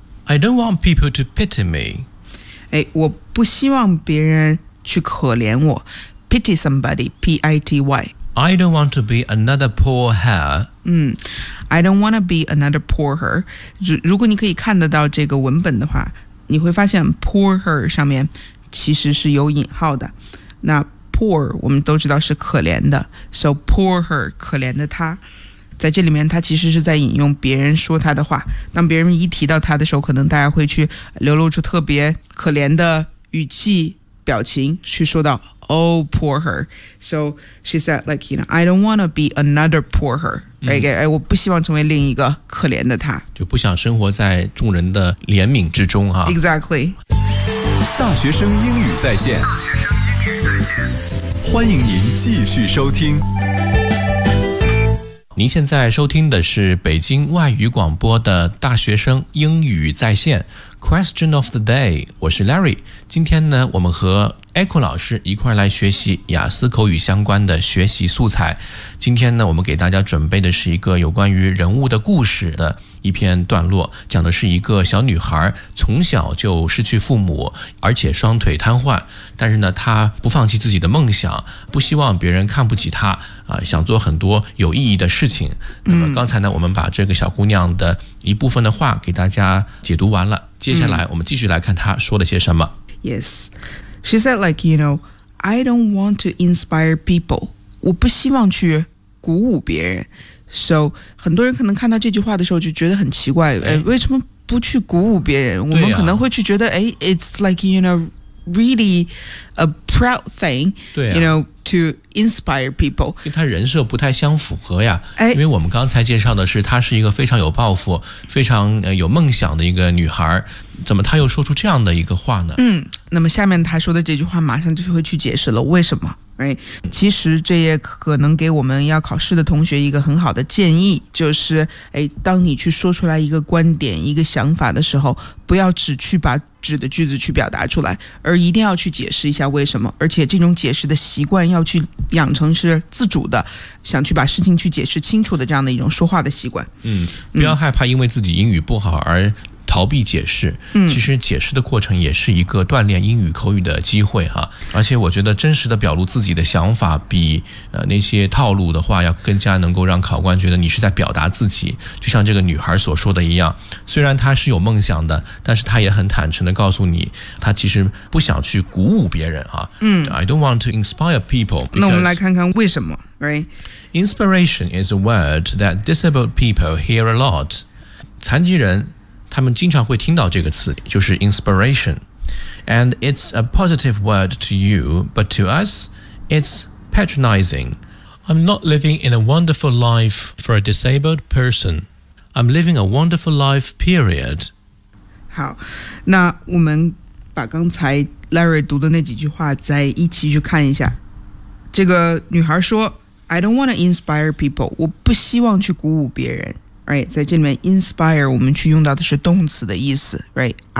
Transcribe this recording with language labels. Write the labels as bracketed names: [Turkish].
[English] I don't want people to pity me. [Chinese] 我不希望别人去可怜我。 [English] Pity somebody, P-I-T-Y. I don't want to be another poor her. I don't want to be another poor her. [Chinese] 如果你可以看得到这个文本的话，你会发现 [English] poor her [Chinese] 上面其实是有引号的。那 poor 我们都知道是可怜的。 [English] So poor her, [Chinese] 可怜的她。在这里面他其实是在引用别人说他的话，当别人一提到他的时候，可能大家会去流露出特别可怜的语气表情去说到 [English] Oh poor her. So she said like, you know, I don't want to be another poor her, right? [Chinese] 我不希望成为另一个可怜的他，就不想生活在众人的怜悯之中啊。 [English] Exactly. [Chinese] 大学生英语在线，欢迎您继续收听。您现在收听的是北京外语广播的大学生英语在线 Question of the Day， 我是 Larry。今天呢，我们和 Echo 老师一块来学习雅思口语相关的学习素材。今天呢，我们给大家准备的是一个有关于人物的故事的一篇段落，讲的是一个小女孩从小就失去父母，而且双腿瘫痪，但是呢，她不放弃自己的梦想，不希望别人看不起她，想做很多有意义的事情。那么刚才呢，我们把这个小姑娘的一部分的话给大家解读完了，接下来我们继续来看她说了些什么。 [English] Yes, she said like, you know, I don't want to inspire people. [Chinese] 我不希望去鼓舞别人。 So, 很多人可能看到这句话的时候就觉得很奇怪，为什么不去鼓舞别人？我们可能会去觉得， [English] it's like, you know, really a proud thing, you know, to inspire people. [Chinese] 跟他人设不太相符合呀，因为我们刚才介绍的是他是一个非常有抱负，非常有梦想的一个女孩，怎么他又说出这样的一个话呢？那么下面他说的这句话马上就会去解释了为什么。 [English] Right. [Chinese] 其实这也可能给我们要考试的同学一个很好的建议，就是当你去说出来一个观点一个想法的时候，不要只去把指的句子去表达出来，而一定要去解释一下为什么，而且这种解释的习惯要去养成是自主的，想去把事情去解释清楚的这样的一种说话的习惯。不要害怕因为自己英语不好而逃避解释，其实解释的过程也是一个锻炼英语口语的机会哈。而且我觉得真实的表露自己的想法比那些套路的话要更加能够让考官觉得你是在表达自己，就像这个女孩所说的一样，虽然她是有梦想的，但是她也很坦诚地告诉你她其实不想去鼓舞别人哈。 [English] I don't want to inspire people. [Chinese] 那我们来看看为什么。 [English] Inspiration is a word that disabled people hear a lot. [Chinese] 残疾人他们经常会听到这个词，就是 inspiration. [English] And it's a positive word to you, but to us, it's patronizing. I'm not living in a wonderful life for a disabled person. I'm living a wonderful life, period. [Chinese] 好，那我们把刚才 Larry 读的那几句话再一起去看一下。这个女孩说 [English] I don't want to inspire people. [Chinese] 我不希望去鼓舞别人。Right, 在这里面 inspire 我们去用到的是动词的意思 right?